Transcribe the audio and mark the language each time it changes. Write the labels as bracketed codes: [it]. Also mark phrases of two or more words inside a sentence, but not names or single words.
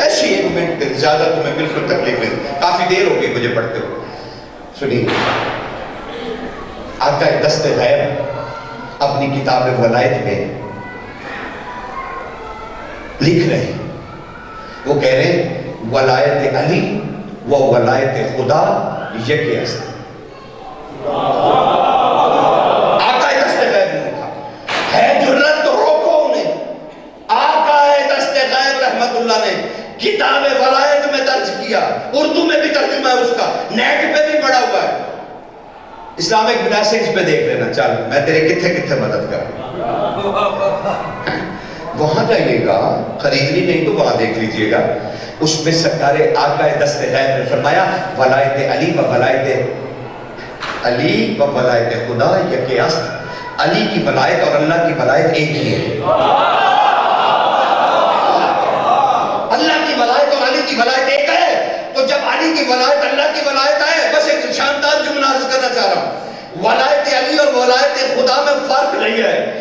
[ur] ایسی ایک منٹ دے، زیادہ تمہیں بالکل تکلیف نہیں، کافی دیر ہو گئی مجھے پڑھتے ہو. سنیے، آقا دست غیب اپنی کتاب ولایت میں لکھ رہے ہیں، وہ کہہ رہے ہیں [fa] ولایت علی و ولایت خدا یکی است. [ur] آقا دست غیب نے لکھا ہے، جرت تو روکو انہیں. آقا دست غیب رحمت اللہ نے کتاب ولایت میں درج کیا، اردو میں بھی ترجمہ ہے اس کا، نیٹ پہ بھی پڑا ہوا ہے. اسلامک بلیسنگز پہ دیکھ لینا. [pa] چل میں تیرے کتھے کتھے مدد کروں. [ur] وہاں جائیے گا، خریدنی نہیں تو وہاں دیکھ لیجئے گا. اس میں سرکار آقا دست غیب نے فرمایا [fa] ولایت علی و ولایت علی و ولایت خدا یکی است. [ur] علی کی ولایت اور اللہ کی ولایت ایک ہی ہے. اللہ کی ولایت اور علی کی ولایت ایک ہے. تو جب علی کی ولایت اللہ کی ولایت ہے، بس ایک شاندار جملہ عرض کرنا چاہ رہا ہوں، ولایت علی اور ولایت خدا میں فرق نہیں ہے.